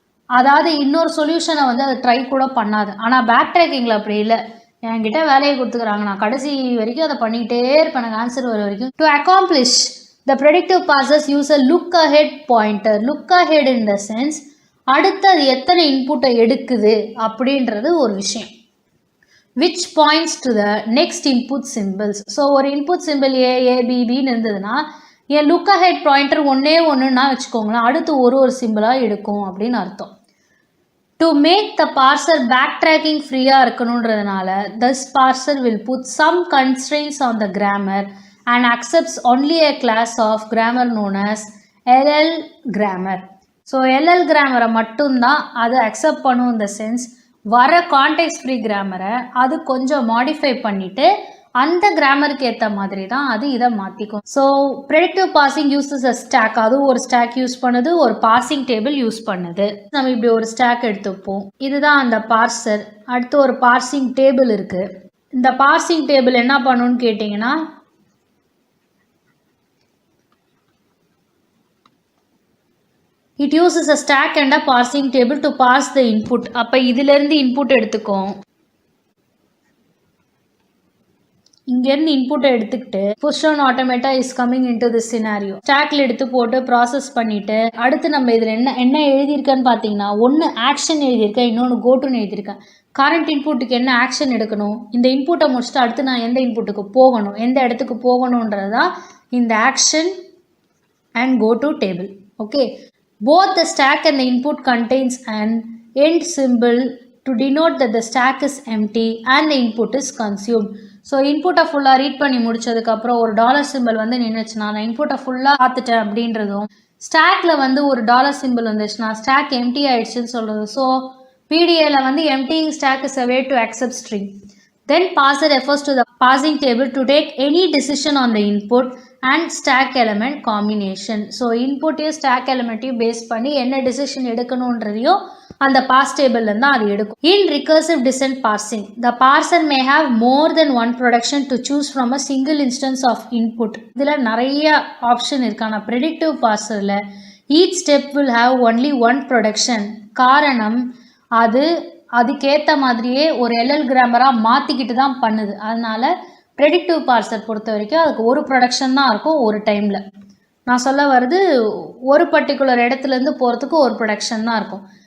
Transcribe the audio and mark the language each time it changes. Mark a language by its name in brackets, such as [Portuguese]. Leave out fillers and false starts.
[Tamil] அதாவது இன்னொரு சொல்யூஷனை வந்து அதை ட்ரை கூட பண்ணாது. ஆனால் பேக் ட்ராக்கிங்கில் அப்படி இல்லை, என்கிட்ட வேலையை கொடுத்துக்கிறாங்க, நான் கடைசி வரைக்கும் அதை பண்ணிகிட்டே இருப்பேன், எனக்கு ஆன்சர் வர வரைக்கும். [English] To accomplish the predictive bosses use a look ahead pointer. [Tamil] Look ahead in the sense அடுத்து அது எத்தனை இன்புட்டை எடுக்குது அப்படின்றது ஒரு விஷயம். [English] which points to the next input symbols. [Tamil] So ஒரு இன்புட் சிம்பிள் ஏபிபின்னு இருந்ததுன்னா என் லுக் அஹெட் பாயிண்டர் ஒன்றுன்னா வச்சுக்கோங்களேன், அடுத்து ஒரு சிம்பிளாக எடுக்கும் அப்படின்னு அர்த்தம். [English] To make the parser backtracking ஃப்ரீயாக இருக்கணுன்றதுனால this parser will put some constraints on the grammar and accepts only a class of grammar known as LL grammar. [Tamil] So LL கிராமரை மட்டும்தான் அது அக்செப்ட் பண்ணும். இந்த சென்ஸ் வர கான்டெக்ஸ்ட் ஃப்ரீ கிராமரை அது கொஞ்சம் modify பண்ணிவிட்டு அந்த கிராமருக்கு ஏற்ற மாதிரி தான் அது இதை மாற்றிக்கும். [English] So predictive parsing uses a stack. [Tamil] அதுவும் ஒரு ஸ்டாக் யூஸ் பண்ணுது, ஒரு பாசிங் டேபிள் யூஸ் பண்ணுது. நம்ம இப்படி ஒரு ஸ்டாக் எடுத்துப்போம், இதுதான் அந்த பார்சர். அடுத்து ஒரு பார்சிங் டேபிள் இருக்குது. இந்த பார்சிங் டேபிள் என்ன பண்ணுன்னு கேட்டிங்கன்னா, [English] it uses a stack and a parsing table to parse the input. [Tamil] அப்போ இதிலேருந்து இன்புட் எடுத்துக்கும், இங்கேருந்து இன்புட்டை எடுத்துக்கிட்டு [English] Push on automata is coming in to this scenario. [Tamil] ஸ்டாக்ல எடுத்து போட்டு ப்ராசஸ் பண்ணிவிட்டு அடுத்து நம்ம இதில் என்ன எழுதியிருக்கேன்னு பார்த்தீங்கன்னா, ஒன்று ஆக்ஷன் எழுதியிருக்கேன், இன்னொன்று கோட்டுன்னு எழுதியிருக்கேன். கரண்ட் இன்புட்டுக்கு என்ன ஆக்ஷன் எடுக்கணும், இந்த இன்புட்டை முடிச்சுட்டு அடுத்து நான் எந்த இன்புட்டுக்கு போகணும், எந்த இடத்துக்கு போகணுன்றது தான் இந்த action and go to table. [English] Okay, both the stack and the input contains an end symbol to denote that the stack is empty and the input is consumed. [Tamil] So இன்புட்டை ஃபுல்லாக ரீட் பண்ணி முடிச்சதுக்கப்புறம் ஒரு டாலர் சிம்பிள் வந்து நின்றுச்சுன்னா நான் இன்புட்டை ஃபுல்லாக பார்த்துட்டேன் அப்படின்றதும், ஸ்டாக்கில் வந்து ஒரு டாலர் சிம்பிள் வந்துச்சுன்னா ஸ்டாக் எம்டி ஆயிடுச்சுன்னு சொல்கிறது. [English] So PDA வந்து emptying stack is a way to accept string. Then parser refers to the parsing table to take any decision on the input and stack element combination. [Tamil] So input stack element based பண்ணி என்ன decision எடுக்கணும்ன்றதையோ அந்த parse table ல தான் அது எடுக்கும். [English] In recursive descent parsing, the parser may have more than one production to choose from a single instance of input. [Tamil] இதில் நிறைய option இருக்கான predictive parserல [English] each step will have only one production. [Tamil] காரணம் அதுக்கேற்ற மாதிரியே ஒரு LL கிராமராக மாற்றிக்கிட்டு தான் பண்ணுது. அதனால் ப்ரெடிக்டிவ் பார்சர் பொறுத்த வரைக்கும் அதுக்கு ஒரு ப்ரொடக்ஷன் தான் இருக்கும் ஒரு டைமில். நான் சொல்ல வருது ஒரு பர்டிகுலர் இடத்துலேருந்து போகிறதுக்கு ஒரு ப்ரொடக்ஷன் தான் இருக்கும்.